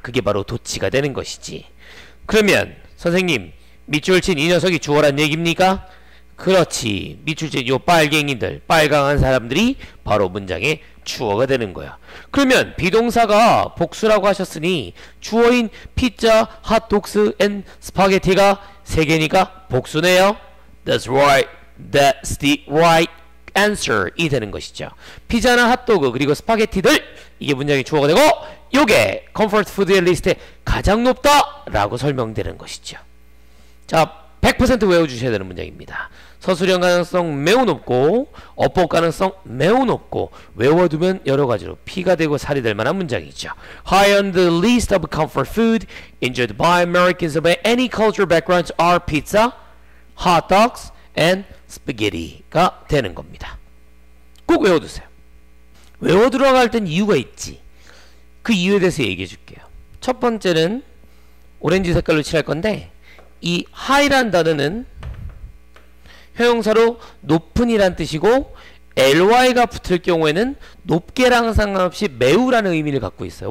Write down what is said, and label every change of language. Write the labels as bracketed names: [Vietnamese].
[Korean] 그게 바로 도치가 되는 것이지. 그러면 선생님 밑줄 친 이 녀석이 주어란 얘기입니까? 그렇지. 밑줄 친 요 빨갱이들 빨강한 사람들이 바로 문장의 주어가 되는 거야. 그러면 비동사가 복수라고 하셨으니 주어인 피자, 핫독스, 앤 스파게티가 3개니까 복수네요. [English] That's right. That's the right answer [Korean] 이 되는 것이죠. 피자나 핫도그 그리고 스파게티들 이게 문장의 주어가 되고 요게 comfort food의 리스트에 가장 높다 라고 설명되는 것이죠. 자, 100% 외워주셔야 되는 문장입니다. 서술형 가능성 매우 높고 어법 가능성 매우 높고 외워두면 여러가지로 피가 되고 살이 될 만한 문장이죠. [English] High on the list of comfort food enjoyed by Americans of any cultural backgrounds are pizza, hot dogs, and spaghetti [Korean] 가 되는 겁니다. 꼭 외워두세요. 외워 들어갈 땐 이유가 있지. 그 이유에 대해서 얘기해 줄게요. 첫 번째는 오렌지 색깔로 칠할 건데 이 high란 단어는 형용사로 높은이란 뜻이고 ly가 붙을 경우에는 높게랑 상관없이 매우라는 의미를 갖고 있어요.